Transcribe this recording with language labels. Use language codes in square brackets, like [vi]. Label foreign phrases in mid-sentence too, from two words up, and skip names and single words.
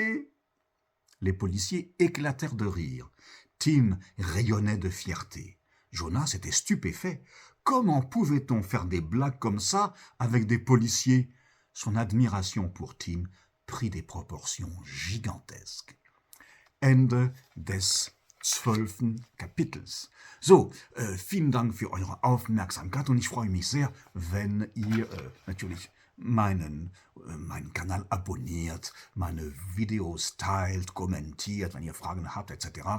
[fr] » Les policiers éclatèrent de rire. Tim rayonnait de fierté. Jonas était stupéfait. Comment pouvait-on faire des blagues comme ça avec des policiers? Son admiration pour Tim prit des proportions gigantesques. [de] Ende des 12. Kapitels. So, vielen Dank für eure Aufmerksamkeit und ich freue mich sehr, wenn ihr natürlich meinen Kanal abonniert, meine Videos teilt, kommentiert, wenn ihr Fragen habt, etc.